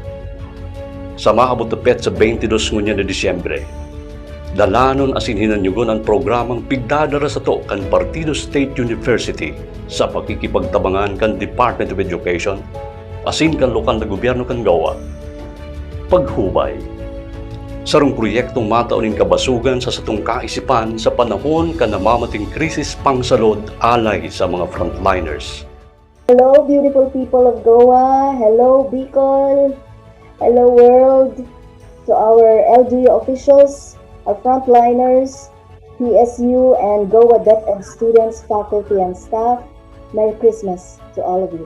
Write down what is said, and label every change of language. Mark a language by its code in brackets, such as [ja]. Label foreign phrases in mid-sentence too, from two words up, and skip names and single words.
[bik] Sa maabot na pet sa 22 ngunya na Disyembre, dalanon asin hinanyugon ang programang pigdadara sa to kan Partido State University sa pakikipagtabangan kan Department of Education asin kan lokal na gobyerno kan GOA. Paghubay, sarong proyektong mataunin kabasugan sa satong kaisipan sa panahon ka namamating krisis pangsalod alay sa mga frontliners. [en] Hello, beautiful people of Goa. Hello, Bicol. Hello, world. To our LGU officials, our frontliners, PSU and GOA DepEd students, faculty, and staff, Merry Christmas to all of you.